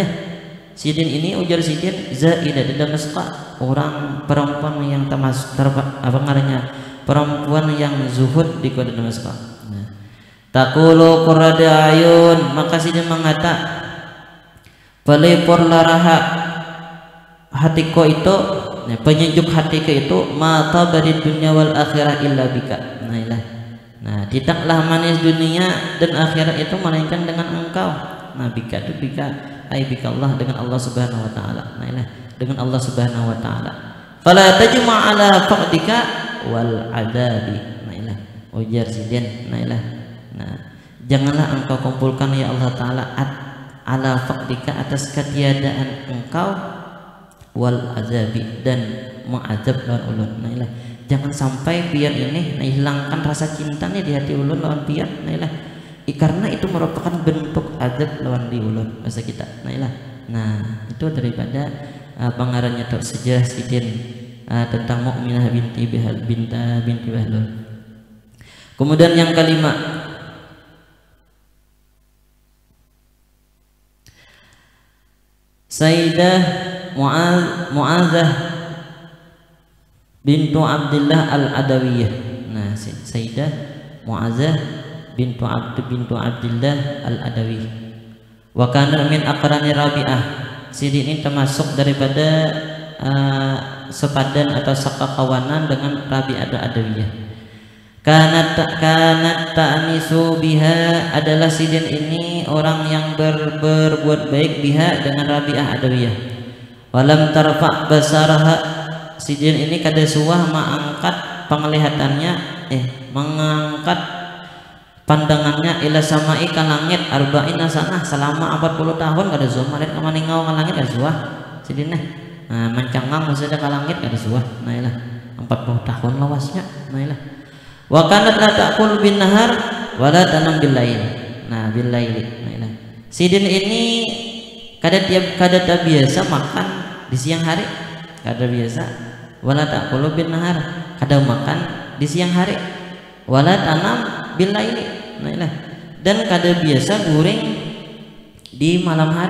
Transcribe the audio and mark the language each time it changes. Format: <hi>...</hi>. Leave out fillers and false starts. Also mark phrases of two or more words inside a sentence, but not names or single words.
<bjn>Sidin ini, ujar Sidin, Zaidah di Damasqa, orang perempuan yang perempuan yang zuhud di kota Damasqa. Nah,</bjn> <ar>تقول قرة عين,</ar> <bjn>maka Sidin mengata, pelipur laraha hatiku itu, nah, penyejuk hatiku itu, mata dari dunia</bjn> <ar>والآخرة إلا بك.</ar> <bjn>Nah, tidaklah manis dunia dan akhirat itu melainkan dengan engkau. Nah, bika itu bika, ai bika Allah, dengan Allah Subhanahu wa taala. Nah, dengan Allah Subhanahu wa taala.</bjn> <ar>فلا تجمع على فقدك والأدب.</ar> <bjn>Nah, ujar Sidin. Nah, janganlah engkau kumpulkan ya Allah taala</bjn> <ar>على فقدك,</ar> <bjn>atas ketiadaan engkau, wal adabi, dan mengadab lawan ulun. Nah, jangan sampai biar ini hilangkan rasa cintanya di hati ulun lawan biar. Karena itu merupakan bentuk adab lawan di ulun masa kita. Nah, itu daripada pengarangnya atau sejarah Sidin tentang Mukminah binti Bahlul. Kemudian yang kelima, Sayyidah Mu'adzah bintu Abdillah al-Adawiyah. Nah, Sayyidah Mu'adzah bintu Abdillah al-Adawi.</bjn> <ar>وكان من أقران رابعة.</ar> <bjn>Sidin ini termasuk daripada sepadan atau sekakawanan dengan Rabi'ah al-Adawiyah.</bjn> <ar>كانت تأنس بها,</ar> <bjn>adalah Sidin ini orang yang berbuat baik biha dengan Rabi'ah Adawiyah.</bjn> <ar>ولم ترفع بصرها,</ar> <bjn>Sidin ini kada suah mengangkat penglihatannya, mengangkat pandangannya</bjn> <ar>إلى السماء</ar> <bjn>ka langit</bjn> <ar>أربعين سنة,</ar> <bjn>selama 40 tahun kada suah melihat ka maningau ka langit, kada suah Sidin. Nah, mencangang maksudnya ka langit kada suah. Nah, 40 tahun lawasnya. Nah,</bjn> <ar>وكانت لا تأكل بالنهار ولا تنام بالليل. Nah, بالليل.</ar> <bjn>Nah, Sidin ini kada biasa makan di siang hari, kada biasa.</bjn> <ar>ولا تأكل بالنهار,</ar> <bjn>kada makan di siang hari.</bjn> <ar>ولا تنام بالليل.</ar> <bjn>Nah, dan kada biasa guring di malam hari.</bjn>